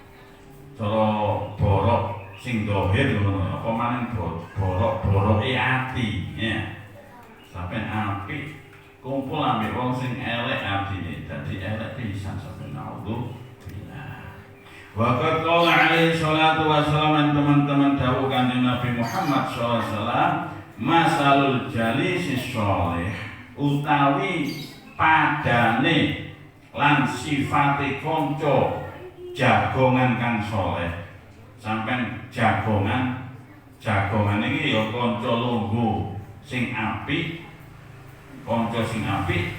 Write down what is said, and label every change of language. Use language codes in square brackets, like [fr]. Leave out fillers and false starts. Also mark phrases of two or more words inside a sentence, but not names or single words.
[jv] borok sing dohir ngono apa maning boroke ati ya sampean apik kumpul ambek wong sing elek atine dadi elek pisan sampeyan [ar] نعوذ بالله. وقد قال عليه الصلاة والسلام [jv] teman-teman dawuh kanjeng Nabi Muhammad [ar] صلى الله عليه وسلم مثل الجليس الصالح [jv] utawi padane lan sifate kanca jagongan kang saleh sampeyan jagongan iki ya kanca lungguh sing apik kanca sing apik